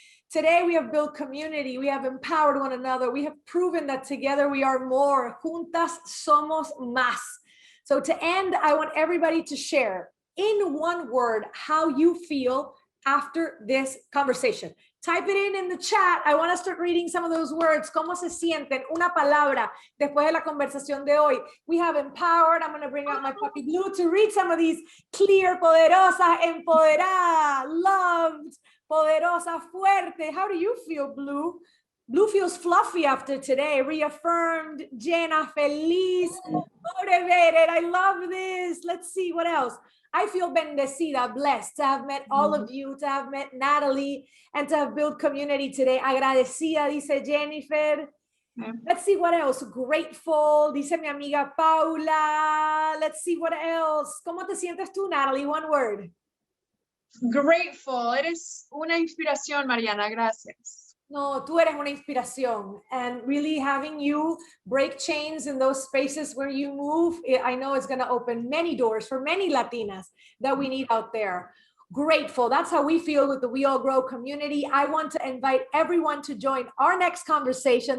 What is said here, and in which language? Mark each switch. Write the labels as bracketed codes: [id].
[en] Today, we have built community. We have empowered one another. We have proven that together we are more. [es] Juntas somos más. [en] So to end, I want everybody to share in one word how you feel after this conversation. Type it in the chat. I want to start reading some of those words. [es] ¿Cómo se sienten? Una palabra después de la conversación de hoy. [en] We have empowered. I'm going to bring out my puppy Blue to read some of these. [es] Clear, poderosa, empoderada, loved, poderosa, fuerte. [en] How do you feel, Blue? Blue feels fluffy after today, reaffirmed, [es] llena, feliz, [en] motivated. I love this. Let's see what else. I feel bendecida, blessed to have met all of you, to have met Natalie, and to have built community today. [es] Agradecida, dice Jennifer. [en] Yeah. Let's see what else. Grateful, [es] dice mi amiga [en] Paula. Let's see what else. [es] ¿Cómo te sientes tú, Natalie? [en] One word. Grateful. [es] Eres una inspiración, Mariana. Gracias. No, tú eres una inspiración, [en] and really having you break chains in those spaces where you move, I know it's going to open many doors for many Latinas that we need out there. Grateful. That's how we feel with the We All Grow community. I want to invite everyone to join our next conversation.